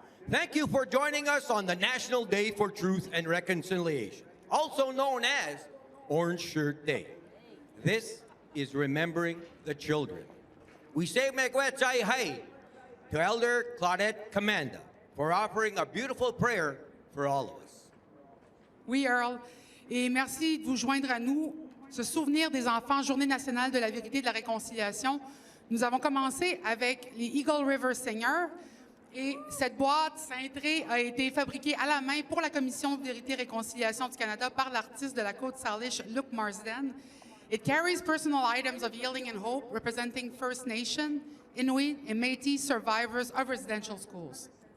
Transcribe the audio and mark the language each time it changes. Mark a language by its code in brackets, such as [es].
[en] Thank you for joining us on the National Day for Truth and Reconciliation, also known as Orange Shirt Day. This is remembering the children. We say megwechai hai to Elder Claudette Commanda for offering a beautiful prayer for all of us. [fr] Oui, Earl. Et merci de vous joindre à nous. Se souvenir des enfants, Journée nationale de la vérité et de la réconciliation. Nous avons commencé avec les Eagle River Singers. Et cette boîte cintrée a été fabriquée à la main pour la Commission Vérité et Réconciliation du Canada par l'artiste de la Côte-Salish, Luc Marsden. [en] It carries personal items of healing and hope representing First Nation, Inuit, and Métis survivors of residential schools.